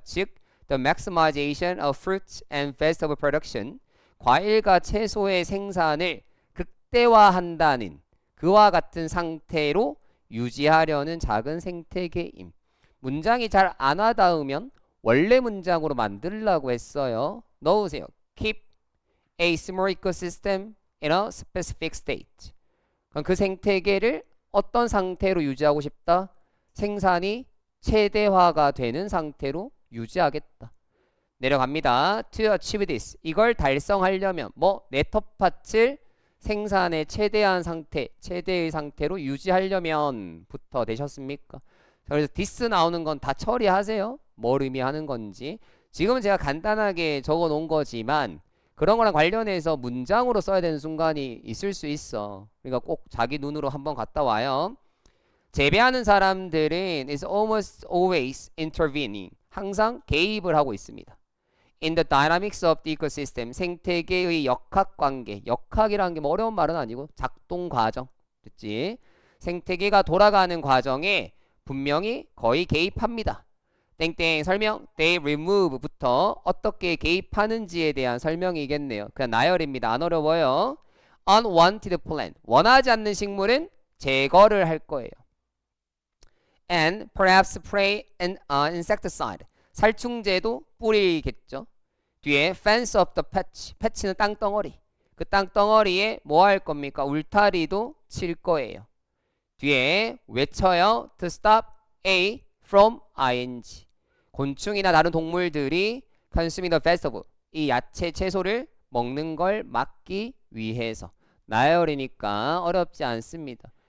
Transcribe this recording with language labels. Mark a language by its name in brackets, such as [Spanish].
[Korean] 즉 [English] the maximization of fruits and vegetable production [Korean] 과일과 채소의 생산을 극대화한다는 그와 같은 상태로 유지하려는 작은 생태계임. 문장이 잘 안 와닿으면 원래 문장으로 만들라고 했어요. 넣으세요. [English] Keep a similar ecosystem in a specific state. [Korean] 그럼 그 생태계를 어떤 상태로 유지하고 싶다? 생산이 최대화가 되는 상태로 유지하겠다. 내려갑니다. [English] To achieve this. [Korean] 이걸 달성하려면 내 텃밭을 생산의 최대한 상태, 최대의 상태로 유지하려면 부터 되셨습니까? 자, 그래서 this 나오는 건 다 처리하세요. 뭘 의미하는 건지. 지금은 제가 간단하게 적어 놓은 거지만 그런 거랑 관련해서 문장으로 써야 되는 순간이 있을 수 있어. 그러니까 꼭 자기 눈으로 한번 갔다 와요. 재배하는 사람들은 [English] is almost always intervening. [Korean] 항상 개입을 하고 있습니다. [English] In the dynamics of the ecosystem. [Korean] 생태계의 역학관계. 역학이라는 게 뭐 어려운 말은 아니고 작동 과정. 됐지? 생태계가 돌아가는 과정에 분명히 거의 개입합니다. 땡땡 설명 [English] they remove [Korean] 부터 어떻게 개입하는지에 대한 설명이겠네요. 그냥 나열입니다. 안 어려워요. [English] unwanted plant [Korean] 원하지 않는 식물은 제거를 할 거예요. [English] and perhaps spray an insecticide [Korean] 살충제도 뿌리겠죠. 뒤에 [English] fence of the patch [Korean] 패치는 땅덩어리 그 땅덩어리에 뭐 할 겁니까? 울타리도 칠 거예요. 뒤에 외쳐요. [English] to stop A from ing [Korean] 곤충이나 다른 동물들이 [English] consuming the vegetable [Korean] 이 야채 채소를 먹는 걸 막기 위해서 나열이니까 어렵지 않습니다.